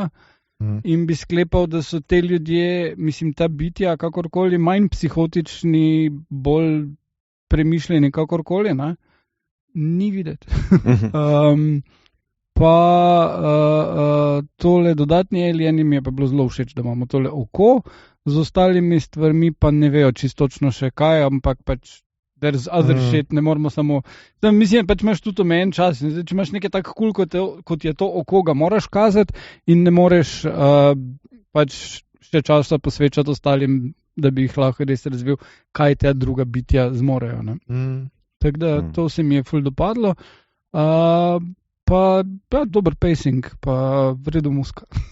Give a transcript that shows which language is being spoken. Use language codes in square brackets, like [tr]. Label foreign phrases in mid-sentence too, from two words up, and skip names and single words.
[sl] In bi sklepal, da so te ljudje, mislim, ta bitja, kakorkoli, manj psihotični, bolj premišljeni, kakorkoli, ni videti. Tole dodatni alieni mi je pa bilo zelo všeč, da imamo tole oko, z ostalimi stvarmi pa ne vejo čistočno še kaj, ampak pač [en] there's other shit, [sl] ne moramo samo... Mislim, pač imaš tudi omejen čas. Zdaj, če imaš nekaj tako cool, kot je to oko, ga moraš kazati in ne moreš pač še časa posvečati ostalim, da bi jih lahko res razvil, kaj te druga bitja zmorejo. Tako da to se mi je ful dopadlo. Pa dober pacing, pa vredo muska.